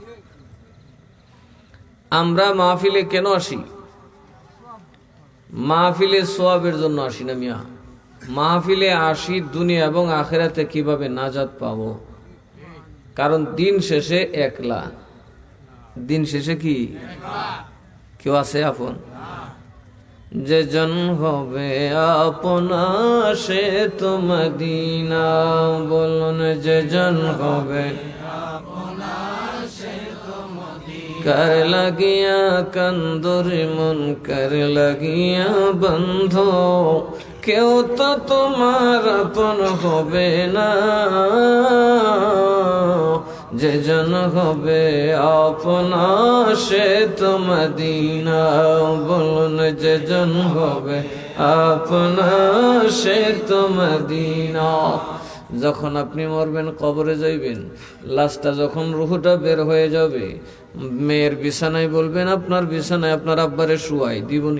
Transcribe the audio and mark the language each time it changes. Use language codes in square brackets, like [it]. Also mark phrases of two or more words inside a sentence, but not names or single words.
[bn] আমরা মাহফিলে কেন আসি মাহফিলে সোয়াবের জন্য আসি না মিয়া মাহফিলে আসি দুনিয়া এবং আখিরাতে কিভাবে নাজাত পাবো কারণ দিন শেষে একলা দিন শেষে কি কেউ আছে আপন যে জন হবে আপনা সে তো মদিনা বলুন যে জন হবে কার লাগিয়া কান্দোর মন কার লাগিয়া বান্ধো কেউ তো তোমার আপন হবে না যে জন হবে আপনা সে তো মদিনা বলুন যে জন হবে আপনা সে তো মদিনা যখন আপনি মরবেন, কবরে যাইবেন, লাশটা যখন রুহটা বের হয়ে যাবে, মেয়ের বিছানায় বলবেন আপনার বিছানায় আপনার আব্বারে শুয়াই দিবনি।